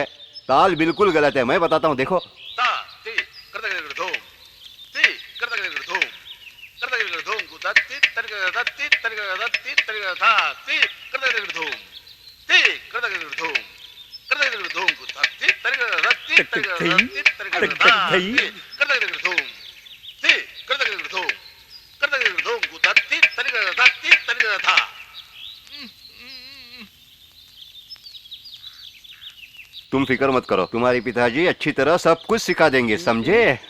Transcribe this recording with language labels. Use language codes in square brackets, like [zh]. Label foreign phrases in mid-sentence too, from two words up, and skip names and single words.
[hi] ताल बिल्कुल गलत है। मैं बताता हूँ, देखो। ता ती करता करता धूम, ती करता करता धूम, करता करता धूम गुता ती तरका ती तरका ती तरका था ती करता करता धूम, ती करता करता धूम, करता करता धूम गुता ती तरका ती तरका ती तरका था ती करता करता धूम, ती करता करता धूम, करता करता धूम गुता ती तरका था। तुम फिक्र मत करो, तुम्हारे पिताजी अच्छी तरह सब कुछ सिखा देंगे, समझे?